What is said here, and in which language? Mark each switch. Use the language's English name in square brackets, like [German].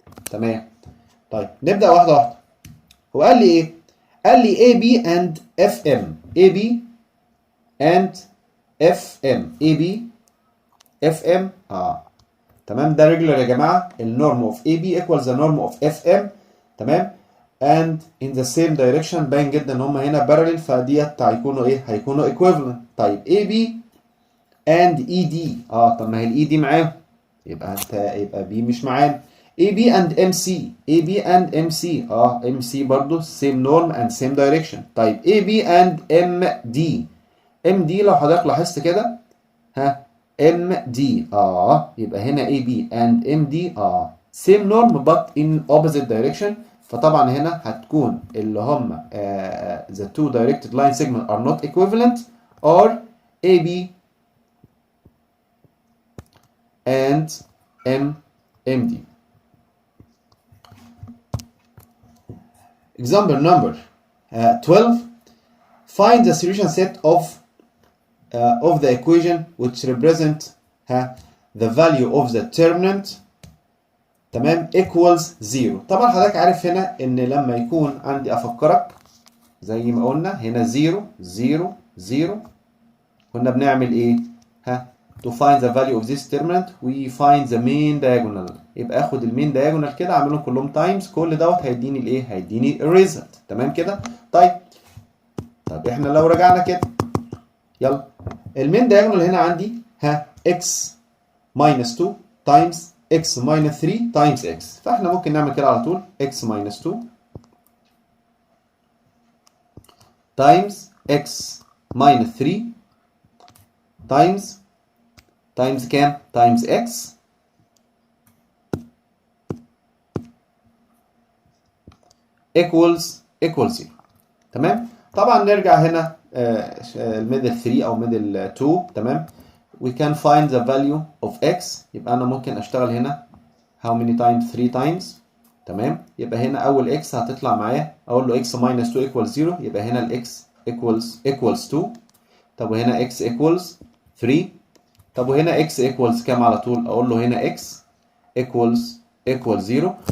[Arabic] تمام، طيب نبدا واحده واحده. هو قال لي ايه؟ قال لي AB and FM. [English] AB and FM. [Arabic] AB FM تمام، ده ريجولار يا جماعه. [English] النورم of AB equals the norm of FM. تمام، and in the same direction. [Arabic] باين جدا ان هم هنا parallel، فديت هيكونوا ايه؟ هيكونوا equivalent. طيب AB and ED طب ما هي ال ED معاهم، يبقى يبقى B مش معانا. [English] AB and MC. AB and MC MC برضو same norm and same direction. طيب AB and MD. MD لو حضرتك لاحظت كده MD يبقى هنا AB and MD same norm but in opposite direction. [Arabic] فطبعا هنا هتكون اللي هم [English] the two directed line segments are not equivalent or AB and MD. Example number 12. Find the solution set of the equation which represent the value of the determinant تمام equals 0. [Arabic] طبعا حضرتك عارف هنا ان لما يكون عندي افكرك زي ما قلنا هنا 0 0 0 كنا بنعمل ايه؟ [English] to find the value of this determinant we find the main diagonal. [Arabic] يبقى اخد المين diagonal كده اعملهم كلهم تايمز، كل دوت هيديني الايه؟ هيديني الريزلت. تمام كده؟ طيب احنا لو رجعنا كده يلا المين diagonal هنا عندي x minus 2 times [English] x minus 3 times x. فاحنا ممكن نعمل كده على طول x minus 2 times x minus 3 times كام؟ times x equals 0. [Arabic] تمام؟ طبعا نرجع هنا الميدل 3 او ميدل 2. [English] تمام؟ we can find the value of x. [Arabic] يبقى انا ممكن اشتغل هنا how many times 3 times. تمام؟ يبقى هنا اول x هتطلع معايا اقول له x minus 2 equals 0. [English] يبقى هنا ال x equals 2. طب وهنا x equals 3. [Arabic] طب وهنا x equals كام على طول؟ اقول له هنا x equals 0.